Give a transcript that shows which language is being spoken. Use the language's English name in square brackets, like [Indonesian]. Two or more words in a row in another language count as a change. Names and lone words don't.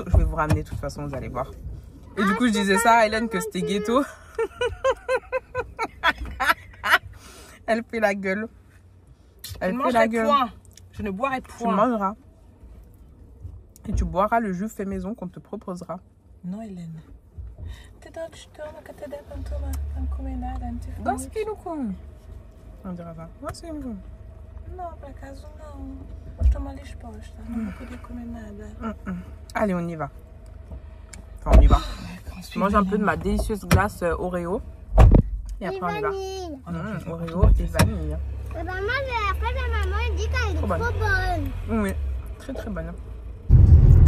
[French] Je vais vous ramener de toute façon, vous allez voir. Et du coup, je disais ça à Hélène que c'était ghetto. Elle fait la gueule. Elle fait la gueule. Point. Je ne boirai Tu point. mangeras. Et tu boiras le jus fait maison qu'on te proposera. Non, Hélène. [Portuguese] Gosto com. [French] On dira ça. [Portuguese] Gosto Não, por acaso não. Estou mal disposta. Não vou poder comer nada. [French] Allez, on y va. Enfin, on y va. Je mange un peu de ma délicieuse glace Oreo. Et après, on y va. Oreo et vanille. Maman, la maman dit qu'elle est trop bonne. Oui, très très bonne.